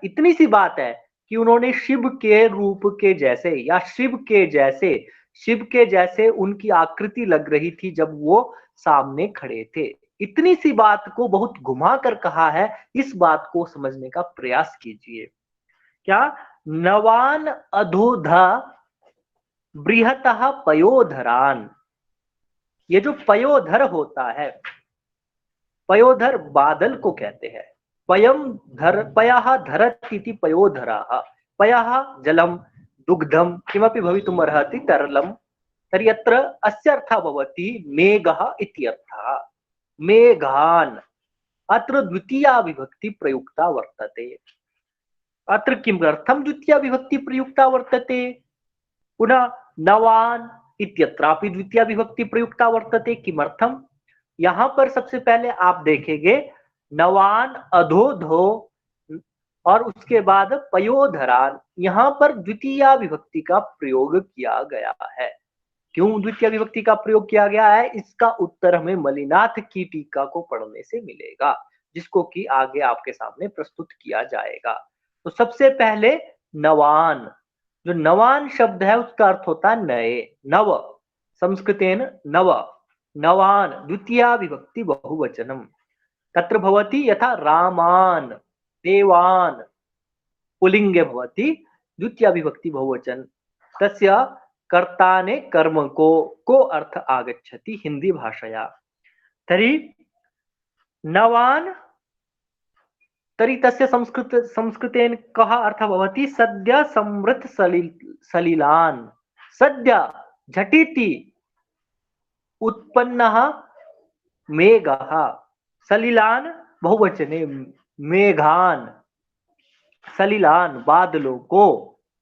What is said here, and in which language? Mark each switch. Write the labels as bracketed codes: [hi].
[hi] इतनी सी बात है कि उन्होंने शिव के रूप के जैसे या शिव के जैसे उनकी आकृति लग रही थी जब वो सामने खड़े थे। इतनी सी बात को बहुत घुमा कर कहा है। इस बात को समझने का प्रयास कीजिए। क्या? [sa] नवान अधोधा बृहतः पयोधरान। [hi] ये जो पयोधर होता है, पयोधर बादल को कहते हैं। [sa] पयम धर पयः धरति इति पयोधराः। पयः जलम दुग्धम किमपि भवितुमर्हति तरलम। तर्हि अत्र अस्य अर्थः भवति मेघः इति अर्थः। मेघान अत्र द्वितीया विभक्ति प्रयुक्ता वर्तते। अत्र किमर्थं द्वितीया विभक्ति प्रयुक्ता वर्तते? पुनः नवान इत्यत्रापि द्वितीया विभक्ति प्रयुक्ता वर्तते। किमर्थम? [hi] यहां पर सबसे पहले आप देखेंगे नवान अधोधो और उसके बाद पयोधरान, यहां पर द्वितीया विभक्ति का प्रयोग किया गया है। क्यों द्वितीय विभक्ति का प्रयोग किया गया है, इसका उत्तर हमें मलिनाथ की टीका को पढ़ने से मिलेगा, जिसको कि आगे आपके सामने प्रस्तुत किया जाएगा। तो सबसे पहले नवान, जो नवान शब्द है उसका अर्थ होता है नए, नव, [sa] संस्कृतेन नव, नवान द्वितीया विभक्ति बहुवचनम। तत्र भवति यथा रामान देवान पुलिंगे भवति द्वितीया विभक्ति बहुवचन, तस्य कर्ताने कर्म को अर्थ आगच्छति हिंदी भाषया। तर्हि नवान, तर्हि तस्य संस्कृतेन कः अर्थः भवति? सद्य समृद्ध सलिलान। सद्य झटिति उत्पन्नः मेघः, सलिलान बहुवचने, मेघान सलिलान [hi] बादलों को।